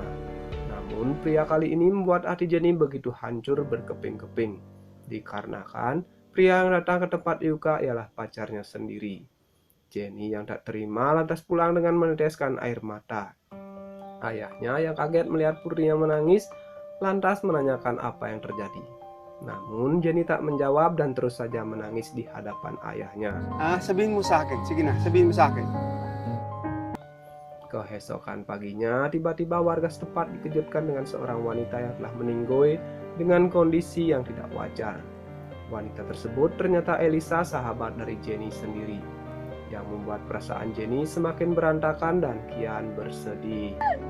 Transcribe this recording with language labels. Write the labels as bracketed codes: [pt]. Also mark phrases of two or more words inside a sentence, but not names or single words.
[id] Namun pria kali ini membuat hati Jenny begitu hancur berkeping-keping, dikarenakan pria yang datang ke tempat Euka ialah pacarnya sendiri. Jenny yang tak terima lantas pulang dengan meneteskan air mata. Ayahnya yang kaget melihat putrinya menangis lantas menanyakan apa yang terjadi. Namun Jenny tak menjawab dan terus saja menangis di hadapan ayahnya. [tl] Sabihin mo sa akin. Sige na, sabihin mo sa akin. [id] Keesokan paginya, tiba-tiba warga setempat dikejutkan dengan seorang wanita yang telah meninggoy dengan kondisi yang tidak wajar. Wanita tersebut ternyata Elisa, sahabat dari Jenny sendiri, yang membuat perasaan Jenny semakin berantakan dan kian bersedih.